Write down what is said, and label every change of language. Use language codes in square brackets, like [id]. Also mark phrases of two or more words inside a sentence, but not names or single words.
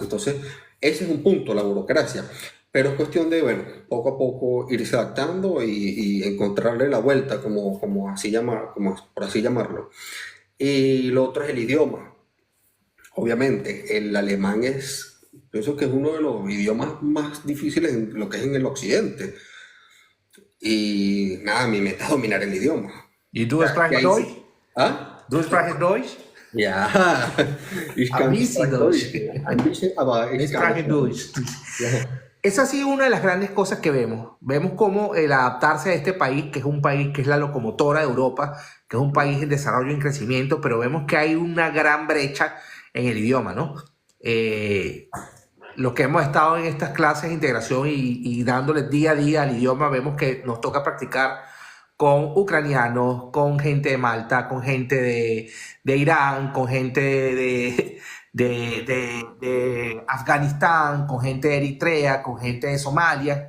[es] Entonces, ese es un punto, la burocracia. Pero es cuestión de, bueno, poco a poco irse adaptando y encontrarle la vuelta, como por así llamarlo. Y lo otro es el idioma. Obviamente, el alemán pienso que es uno de los idiomas más difíciles en lo que es en el occidente. Y nada, mi meta es dominar el idioma. ¿Y tú Que [de] sprichst [es] ahí [de] Deutsch? [es] sí. ¿Ah? [de] ¿Du sprichst Deutsch? Ja, ich Ein kann bisschen sprechen Deutsch. Deutsch. Ein bisschen, aber Ich ich kann spreche nicht Deutsch. Deutsch. Ja. [es] Esa ha sido una de las grandes cosas que vemos. Vemos cómo el adaptarse a este país, que es un país que es la locomotora de Europa, que es un país en desarrollo y en crecimiento, pero vemos que hay una gran brecha en el idioma, ¿no? Los que hemos estado en estas clases de integración y dándoles día a día al idioma, vemos que nos toca practicar con ucranianos, con gente de Malta, con gente de Irán, con gente de Afganistán, con gente de Eritrea, con gente de Somalia.